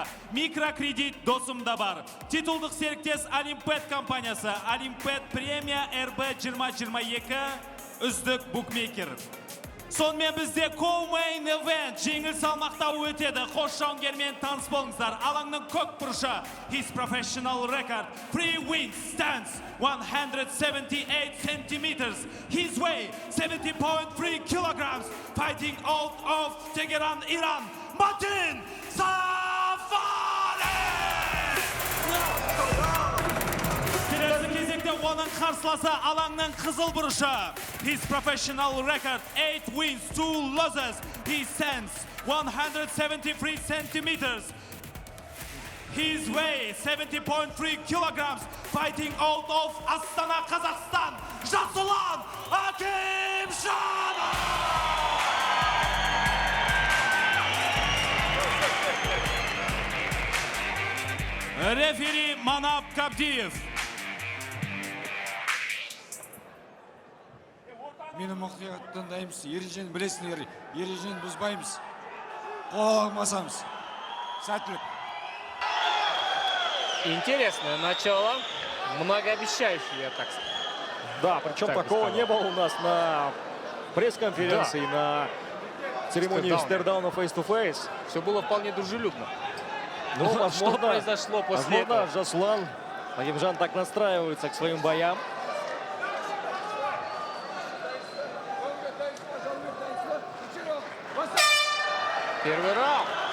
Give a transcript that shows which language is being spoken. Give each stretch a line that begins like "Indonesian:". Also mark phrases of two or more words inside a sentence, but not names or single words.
Kazakh: Микрокредит Досымда бар. Титулдық серіктес Олимпет компаниясы. Олимпет премия РБ 2022 үздік букмекер. Сонымен бізде
English: Co-Main Event
Kazakh: жеңіл салмақта өтеді. Қош жауынгермен таныс болыңыздар. Алаңның көк бұрышы.
English: His professional record. 3 wins stands 178 centimeters. His weight 70.3 kilograms. Fighting out of Tehran, Iran. Matin Safari!
Kazakh: Келесі кезекте оның қарсыласы алаңның қызыл бұрышы.
English: His professional record 8 wins, 2 losses. He stands 173 centimeters. His weight 70.3 kilograms. Fighting out of Astana, Kazakhstan. Жасұлан Акимжанов!
Kazakh: Рефери Манап Кабдиев. Мені мұқият тыңдаймыз, ережені білесіңдер, ережені бұзбаймыз, қол алмасамыз. Сәттілік.
Russian: Интересное начало, многообещающее, я так скажу. Да, причем такого не было у нас на пресс-конференции, на церемонии Стердауна
English: face-to-face.
Russian: Все было вполне дружелюбно. Ну, возможно, что произошло после этого? Возможно, Жасулан Акимжан так настраивается к своим боям. Первый раунд.